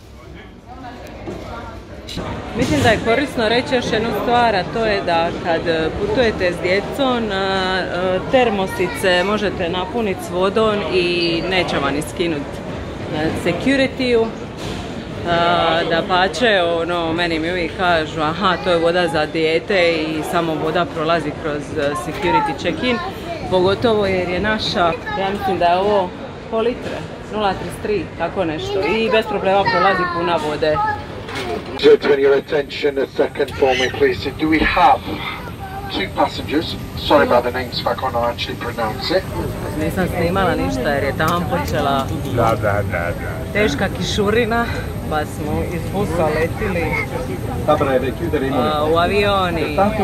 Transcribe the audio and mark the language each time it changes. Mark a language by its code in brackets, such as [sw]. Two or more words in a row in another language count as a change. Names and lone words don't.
[hr] Mislim da je korisno reći još jednu stvar, a to je da kad putujete s djecom, termosice možete napuniti s vodom i neće vam iskinuti security-u. Da pače, ono, meni mi uvijek kažu, aha, to je voda za dijete i samo voda prolazi kroz [en] security check-in. [hr] Pogotovo jer je naša, ja mislim da je ovo pol litre, 0,33, tako nešto. I bez problema prolazi puna vode. [en] So turn your attention a second for me, please. Do we have 2 passengers? Sorry about the names if I can't actually pronounce it. [hr] Nisam snimala ništa jer je tamo počela teška kišurina, pa smo iz busa letili u avioni.